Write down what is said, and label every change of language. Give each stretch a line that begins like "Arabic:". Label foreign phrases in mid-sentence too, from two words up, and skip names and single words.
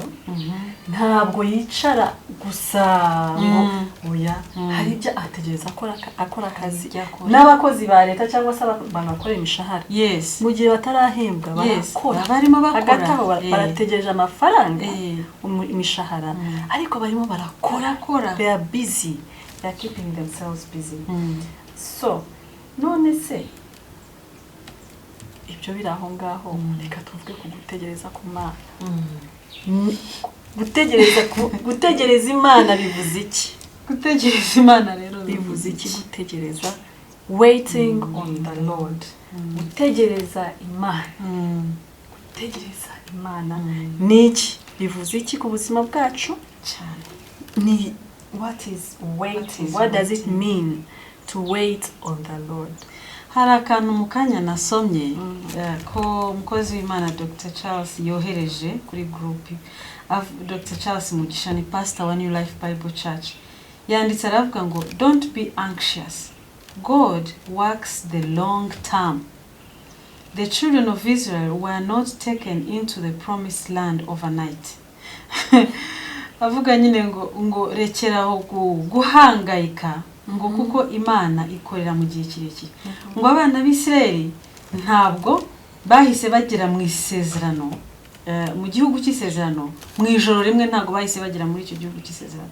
Kinyarwanda: Ntabwo yicara gusa ngo oya. Hari ibyo ategereza akora akazi. N'abakozi ba leta cyangwa se abantu bakora imishahara.
English: Yes.
Kinyarwanda: Mu gihe batarahembwa barakora. Barimo bakora. Hagati aho barategereje amafaranga, imishahara. Ariko barimo barakora.
English: They are busy. They are keeping themselves busy. So,
Kinyarwanda: none se ibyo biri aho ngaho reka tuvuge ku gutegereza ku Mana. Gutegereza Imana bivuze iki? Gutegereza Imana rero bivuze iki? Gutegereza,
English: waiting on the Lord.
Kinyarwanda: Gutegereza Imana. Gutegereza Imana ni iki? Bivuze iki ku buzima bwacu? cyane.
English: Ni what is waiting? What does it mean to wait on the Lord?
Kinyarwanda: Hari akantu mu kanya nasomye ko umukozi w'Imana Dr. Charles yohereje kuri group. Dr. Charles Mugisha ni pastor wa New Life Bible Church. Yanditse aravuga ngo
English: don't be anxious. God works the long term. The children of Israel were not taken into the promised land overnight.
Kinyarwanda: Avuga nyine ngo rekeraho guhangayika ngo kuko Imana ikorera mu gihe kirekire. Ngo abana b'Isirayeli ntabwo bahise bagera mu isezerano, mu gihugu cy'isezerano mu ijoro rimwe, ntabwo bahise bagera muri icyo gihugu cy'isezerano.